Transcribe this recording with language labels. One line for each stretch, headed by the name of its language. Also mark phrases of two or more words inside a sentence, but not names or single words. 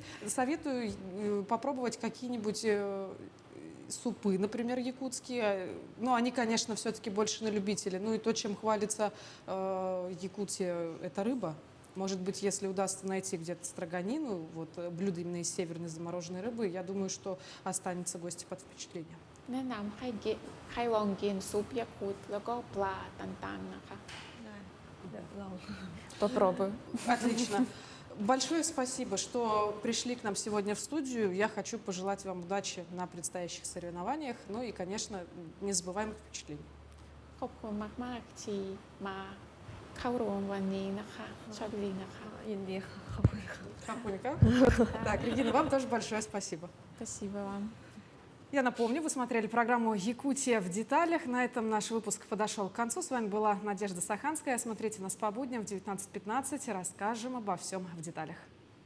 Russian: Советую попробовать какие-нибудь супы, например, якутские. Ну, они, конечно, все-таки больше на любителя. Ну, и то, чем хвалится Якутия, это рыба. Может быть, если удастся найти где-то строганину, вот блюдо именно из северной замороженной рыбы, я думаю, что останется гости под впечатлением.
Thai: แนะนำให้ลองกินซุปยาคูตแล้วก็ปลาต่างๆนะคะ Попробую.
Russian: Отлично. Большое спасибо, что пришли к нам сегодня в студию. Я хочу пожелать вам удачи на предстоящих соревнованиях. Ну и, конечно, незабываемых впечатлений.
Thai: ขอบคุณมากๆที่มาเข้าร่วมวันนี้นะคะโชคดีนะคะ ยินดีค่ะขอบคุณค่ะ
Russian: Хапунька. Так, Регина, вам тоже большое спасибо. Спасибо вам. Я напомню, вы смотрели программу «Якутия в деталях». На этом наш выпуск подошел к концу. С вами была Надежда Саханская. Смотрите нас по будням в 19:15. Расскажем обо всем в деталях.